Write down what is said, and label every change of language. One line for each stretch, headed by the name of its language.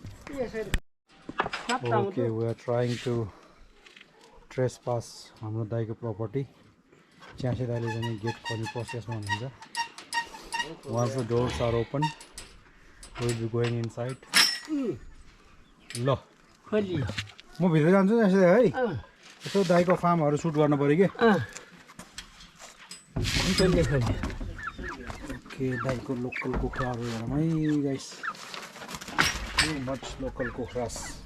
English: Okay, we are trying to trespass
Nepali: हाम्रो दाइको property. च्यासे दाइले चाहिँ गेट खोल्ने प्रोसेसमा हुनुहुन्छ।
English: Once the doors are open, we will be going inside.
Nepali: ल म भित्र जान्छु च्यासे दाइ है, यसो दाइको फार्महरू सुट गर्न पऱ्यो कि। ओके दाइको लोकल कुखुराहरू हेरौँ है गाइस। Much local कुखुरास।